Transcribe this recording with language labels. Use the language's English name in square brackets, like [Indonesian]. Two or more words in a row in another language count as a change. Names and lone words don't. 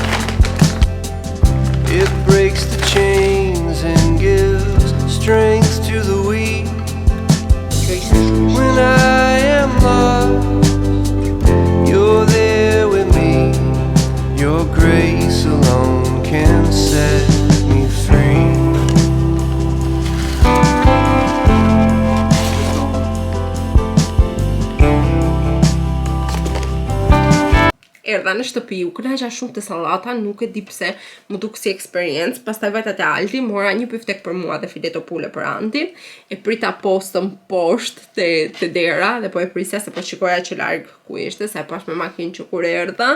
[English] It breaks the chains and gives strength to the weak. When I am lost, you're there with me. Your grace alone can set me free. [Albanian] Erdha në shtëpi, u kënaqa shumë të sallata, nuk e di pse, mu duk si eksperiencë. Pastaj vajta te Aldi, mora një biftek për mua dhe fileto pule për Andin, e prita postën poshtë te dera dhe po e prisja se po shikoja që larg ku ishte, se pash me makinë që kur erdha.